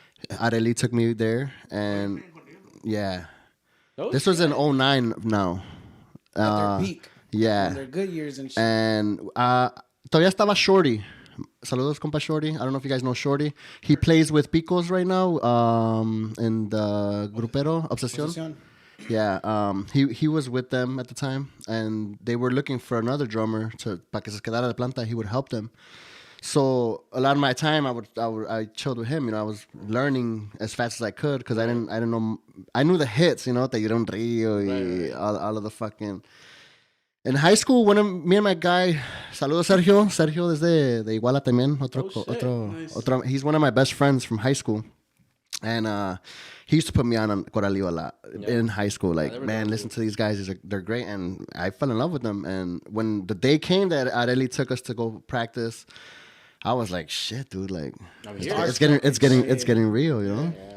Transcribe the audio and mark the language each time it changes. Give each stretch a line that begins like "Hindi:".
English: Areli took me there, and yeah, this was in 09 now. At their peak. Yeah. In their good years and shit.
Spanish: And todavía estaba Shorty. Saludos, compa Shorty.
English: I don't know if you guys know Shorty. He plays with Picos right now in the Grupero Obsesión. Yeah, he was with them at the time, and they were looking for another drummer
Spanish: para que se quedara de planta.
English: He would help them. So a lot of my time, I chilled with him. You know, I was learning as fast as I could because I didn't know. I knew the hits. You know, Te Iré un Río, all of the fucking. In high school, me and my guy,
Spanish: Saludos Sergio desde de Iguala también, otro.
English: He's one of my best friends from high school, and he used to put me on Coralillo a lot in high school. Like, man, listen to these guys; they're great, and I fell in love with them. And when the day came that Areli took us to go practice, I was like, shit, dude, like it's getting real, you know.